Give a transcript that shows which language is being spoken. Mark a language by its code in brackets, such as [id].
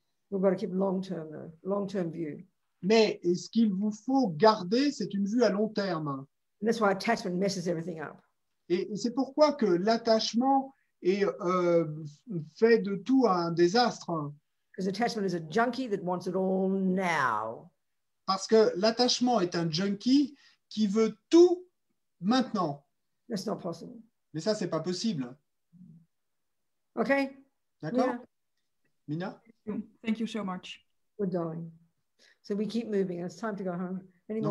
[en] We've got to keep long-term view. [fr] Mais ce qu'il vous faut garder, c'est une vue à long terme. [en] And that's why attachment messes everything up. [fr] Et c'est pourquoi que l'attachement fait de tout un désastre. [en] Because attachment is a junkie that wants it all now. [fr] Parce que l'attachement est un junkie qui veut tout maintenant. [en] That's not possible. [fr] Mais ça, c'est pas possible. [en] Okay. [fr] D'accord? Mina? [en] Thank you so much. We're going. So we keep moving. It's time to go home. Any more